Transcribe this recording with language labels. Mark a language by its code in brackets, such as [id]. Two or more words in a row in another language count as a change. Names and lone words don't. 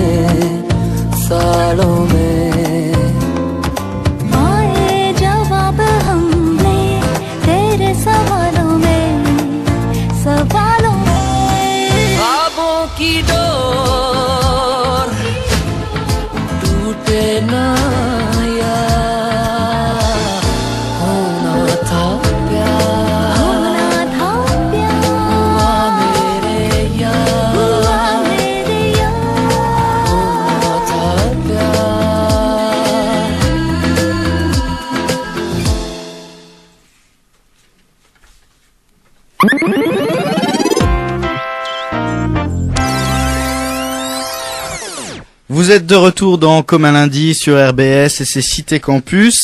[hi] में आए जवाब हमने तेरे सवालों में ख्वाबों की डोर टूटे ना यार होना था प्यार हुआ मेरे यार होना था प्यार [fr] Vous êtes de retour dans Comme un lundi sur RBS et c'est Cité Campus.